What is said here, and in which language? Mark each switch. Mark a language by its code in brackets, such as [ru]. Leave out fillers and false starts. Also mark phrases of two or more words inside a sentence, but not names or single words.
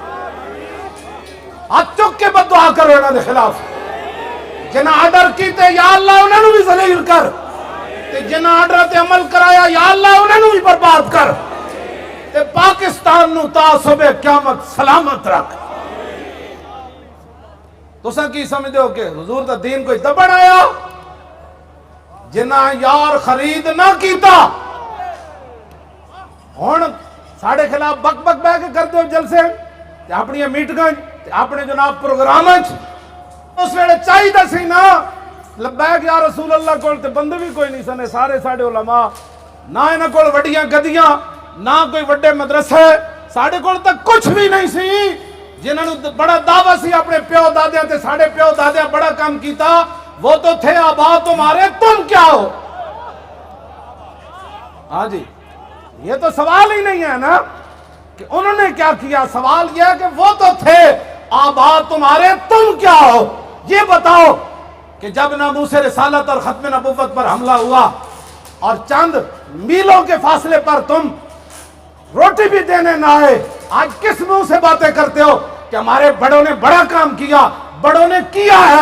[pa] ہاتھ چک کے بد دعا کرو انہاں دے خلاف، جنہاں آرڈر کیتے یا اللہ انہاں نو بھی ذلیل کر، تے جنہاں آرڈر تے عمل کرایا یا اللہ انہاں نو بھی برباد کر، تے پاکستان نو تا صبح قیامت سلامت رکھ۔ تساں کی سمجھدے ہو کہ حضور دا دین کوئی دبن آیا؟ جنہاں یار خرید نہ کیتا، ہن ساڑھے خلاف بک بک بہ کے کرتے ہو جلسے تے اپنی میٹنگاں تے اپنے جناب پروگراماں اس ویلے چاہیے سی نا لبیک یا رسول اللہ کول تے بندے بھی کوئی نہیں سنے، سارے ساڑے علماء، نہ انہاں کول وڈیاں گدیاں، نہ کوئی وڈے مدرسے، ساڑے کول تک کچھ بھی نہیں سی۔ جنہاں نو بڑا دعویٰ سی اپنے پیو دادیاں تے ساڑے پیو دادیاں بڑا کام کیتا، [ur] وہ تو تھے آبا تمہارے، تم کیا ہو؟ ہاں جی، یہ تو سوال ہی نہیں ہے نا کہ انہوں نے کیا کیا، سوال یہ ہے کہ وہ تو تھے آبا تمہارے، تم کیا ہو؟ یہ بتاؤ کہ جب ناموس رسالت اور ختم نبوت پر حملہ ہوا اور چند میلوں کے فاصلے پر تم روٹی بھی دینے نہ آئے، آج کس منہ سے باتیں کرتے ہو کہ ہمارے بڑوں نے بڑا کام کیا، بڑوں نے کیا ہے؟